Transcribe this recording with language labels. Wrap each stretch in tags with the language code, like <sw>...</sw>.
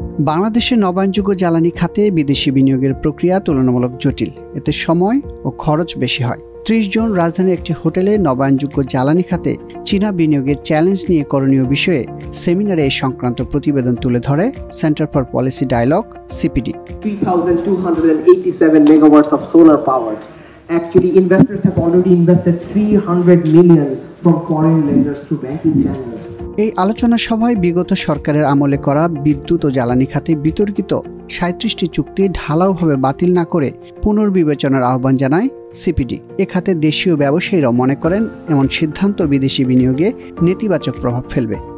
<bn>বাংলাদেশের নবায়নযোগ্য জ্বালানি খাতে বিদেশি বিনিয়োগের প্রক্রিয়া তুলনামূলক জটিল। এতে সময় ও খরচ বেশি হয়। ৩০ জন রাজধানীর একটি হোটেলে নবায়নযোগ্য জ্বালানি খাতে চীনা বিনিয়োগের চ্যালেঞ্জ নিয়ে করণীয় বিষয়ে সেমিনারে এই সংক্রান্ত প্রতিবেদন তুলে ধরে centre for policy dialogue CPD.</bn> <en>3,287 megawatts of solar power. Actually, investors have already invested 300 million from foreign lenders through banking channels.</en> <bn>এই আলোচনা সভায় বিগত সরকারের আমলে করা বিদ্যুৎ ও জ্বালানি খাতে বিতর্কিত ৩৭টি চুক্তি ঢালাওভাবে বাতিল না করে পুনর্বিবেচনার আহ্বান জানায় সিপিডি। এ খাতে দেশীয় ব্যবসায়ীরাও মনে করেন এমন সিদ্ধান্ত বিদেশি বিনিয়োগে নেতিবাচক প্রভাব ফেলবে।</bn>